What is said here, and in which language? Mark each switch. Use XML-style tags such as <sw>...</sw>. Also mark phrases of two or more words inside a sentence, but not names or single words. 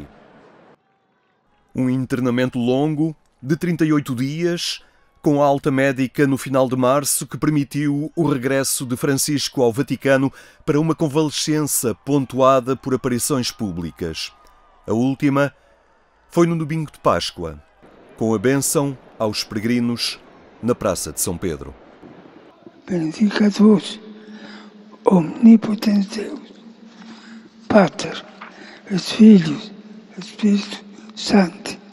<pt>Um internamento longo, de 38 dias, com a alta médica no final de março, que permitiu o regresso de Francisco ao Vaticano para uma convalescença pontuada por aparições públicas. A última foi no domingo de Páscoa, com a bênção aos peregrinos na Praça de São Pedro.</pt> <la>Benedicat vos, omnipotens Deus, Pater, et Filius, et Spiritus Sanctus.</la>